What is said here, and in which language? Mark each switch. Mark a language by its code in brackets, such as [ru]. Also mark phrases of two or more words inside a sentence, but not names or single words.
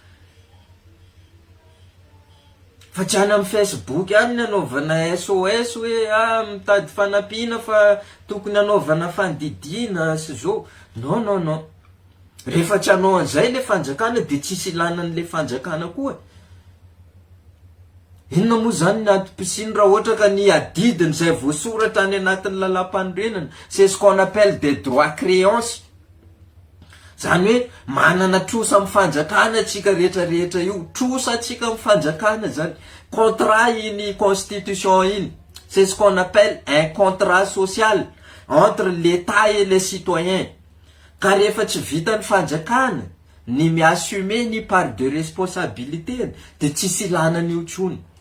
[mg] Fa tsy any amin'ny Facebook any ny anaovana SOS hoe mitady fanampiana fa tokony anaovana fandidiana sy zao. Non. Rehefa tsy anao an'izay le fanjakana de tsisy ilana an'le fanjakana koa. Inona moa zany ny antom-pisiny raha ohatra ka ny adidiny izay voasoratra any anatin'ny lalam-panorenana. [fr] C'est ce qu'on appelle des droits créance. [mg] Zany hoe manana trosa amin'ny fanjakana atsika rehetrarehetra io. Trosa atsika amin'ny fanjakana zany. Contrat iny constitution iny. [fr] C'est ce qu'on appelle un contrat social entre l'État et les citoyens. [mg] Ka rehefa tsy vita ny fanjakana ny mi-assumer ny [fr] part de responsabilité [mg] de tsisy ilana ny otrony.